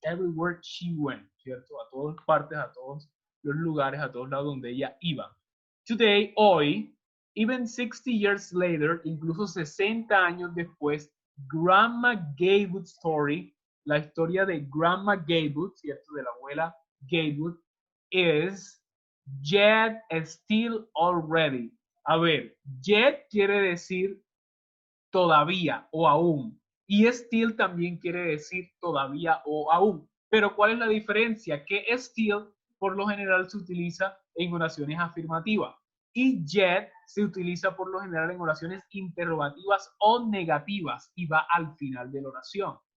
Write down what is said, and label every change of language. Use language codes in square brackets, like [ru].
[en] Everywhere she went, [es] ¿cierto? A todas partes, a todos los lugares, a todos lados donde ella iba. [en] Today, [es] hoy, [en] even 60 years later, [es] incluso 60 años después, Grandma Gaywood Story, la historia de Grandma Gaywood, ¿cierto? De la abuela Gaywood, [en] is yet still already. [es] A ver, yet quiere decir todavía o aún. Y still también quiere decir todavía o aún. Pero ¿cuál es la diferencia? Que still por lo general se utiliza en oraciones afirmativas y yet se utiliza por lo general en oraciones interrogativas o negativas y va al final de la oración.